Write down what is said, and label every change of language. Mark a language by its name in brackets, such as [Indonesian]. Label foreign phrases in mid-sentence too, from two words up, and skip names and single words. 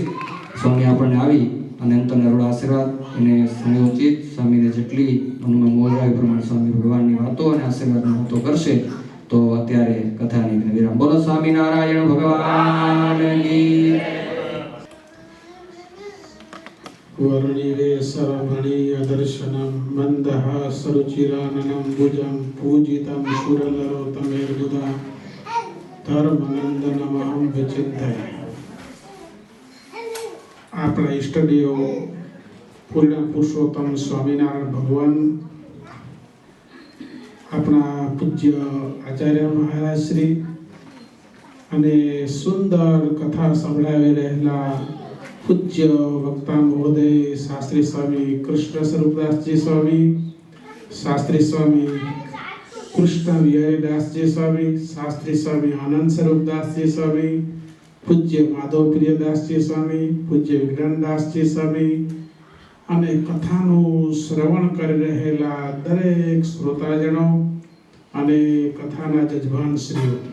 [Gujarati] સ્વામી આપણને આવી અને અંતરના રોડ આશીર્વાદ અને સમયોચિત સ્વામીને જેટલી મનમાં મોજ આવી પ્રમાણે સ્વામી ભગવાનની વાતો અને આશીર્વાદની વાતો કરશે. તો અત્યારે કથાની વિરામ. [Hindi] बोलो स्वामिनारायण भगवान की. [Sanskrit] वर्णिरे सरभणीय दर्शनम मंदहासरुचिराननं भुजं पूजितं सुरनरोत्तमेर्बुधा धर्मनंदनमहं विचिन्तये। [Gujarati] આપણા ઈષ્ટદેવ પૂર્ણ પુરુષોત્તમ સ્વામિનારાયણ ભગવાન, આપણા પૂજ્ય આચાર્ય મહારાજ શ્રી અને સુંદર કથા સંભળાવી રહેલા પૂજ્ય વક્તા મહોદય શાસ્ત્રી સ્વામી કૃષ્ણ સ્વરૂપદાસજી સ્વામી, શાસ્ત્રી સ્વામી કૃષ્ણ વિહારીદાસજી સ્વામી, શાસ્ત્રી સ્વામી આનંદ સ્વરૂપદાસજી સ્વામી, પૂજ્ય માધવ પ્રિયદાસજી સ્વામી, પૂજ્ય વિજ્ઞાનદાસજી સ્વામી અને કથાનું શ્રવણ કરી રહેલા દરેક શ્રોતાજનો અને કથાના જજમાન શ્રીઓ,